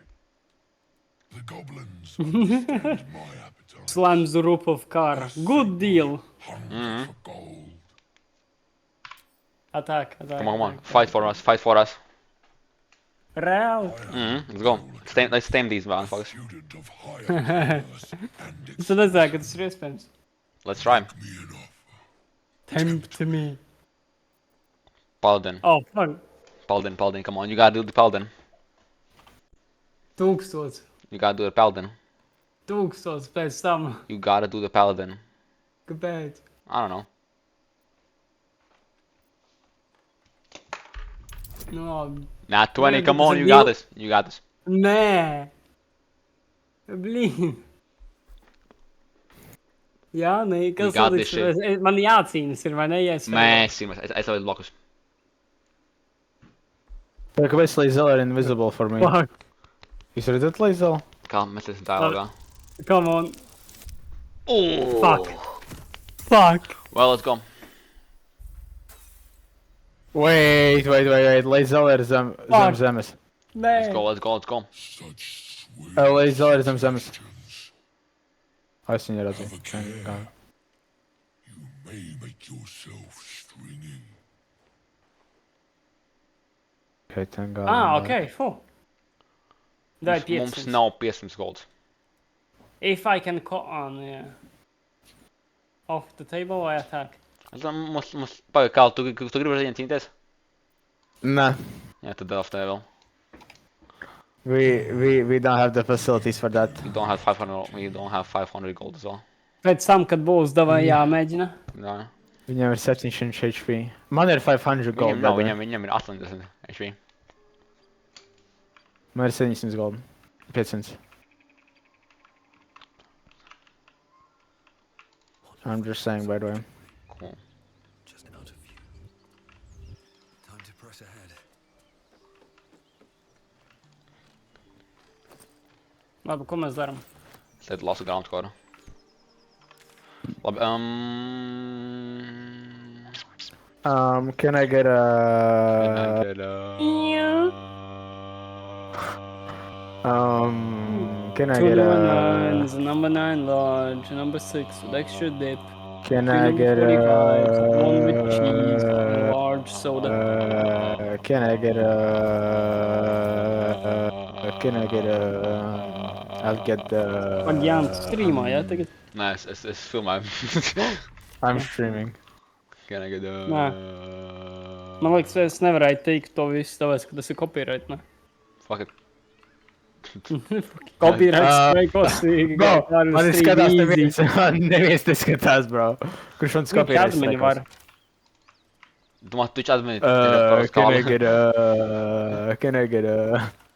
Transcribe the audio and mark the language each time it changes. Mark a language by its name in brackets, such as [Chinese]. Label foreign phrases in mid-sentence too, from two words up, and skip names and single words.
[English] The goblins understand my appetite. Slams the roof of car. Good deal. Hunger for gold. Attack. Come on. Fight for us. Real. Let's go. Let's tame these motherfuckers. Student of higher class and [Latvian] Es redzēju, ka tas ir iespējams. [English] Let's try. me an offer. Tempt me. Paladin. Oh, fuck. Paladin. Come on. You gotta do the Paladin. 1000. You gotta do the Paladin. [Latvian] 1000 pēc tam. [English] You gotta do the Paladin. [Latvian] Kāpēc? [English] I don't know. No. Nat 20. [Latvian] Nē, [English] Come [Latvian] tas [English] on. [Latvian] ir [English] You got this. [Latvian] Nē. Blīn. Jā, nē, kas [English] got this [Latvian] notiks? Man jācīnas ir, vai ne? Ja es Es tev blokus. Kāpēc Lae'zel ir [English] invisible for me? Fuck. [Latvian] Jūs redzat Lae'zel? Kā mēs esam dialogā? [English] Come on. Oh. Fuck. Well, let's go. Wait. [Latvian] Lae'zel ir zem zemes. Nē. [English] Let's go. Such sweet [Latvian] Lae'zel ir zem zemes. [English] questions. [Latvian] Es viņu redzu. [English] Have a care. You may make yourself stringy. Okay, thank God. Ok, fu. Dai [Latvian] Mums 500. nav 500 golds. [English] If I can on, yeah. Off the table vai attack? [Latvian] Mums pagaid, kā tu gribi ar viņiem cīnīties? Nē. Jā, tad [English] off the level. We don't have the facilities for that. We don't have 500 gold as well. [Latvian] Pēc tam, kad būs, davai jāmēģina. Jā. Viņam ir 700 HP. Man ir 500 gold. Viņam ir 80 HP. Man ir 700 golda. 500. [English] I'm just saying, by the way. Cool. Just out of view. Time to press ahead. [Latvian] Labi, ko mēs darām? Tad lasu grāmatu kādu. Labi, [English] Can I get a... Can I Two get number a... 9s, number 9 large, number 6 with extra dip. Can Two I number get 45s, a... one with cheese, and large soda. Can I get a... Can I get a... I'll get the... [Latvian] Pagāns streamā, jā, tagad? Nē, es filmēju. [English] I'm streaming. Can I get a... [Latvian] Nē. Man liekas, es nevarēju teikt to visu, tāpēc, ka tas ir copyright, ne? [English] Fuck it. Copyright strike kostīgi. Bro, [Latvian] man ir skatās neviens neskatās, bro. Kurš man copyright strike var. Domā, tu admini. [English] Can I get a... Can I get a...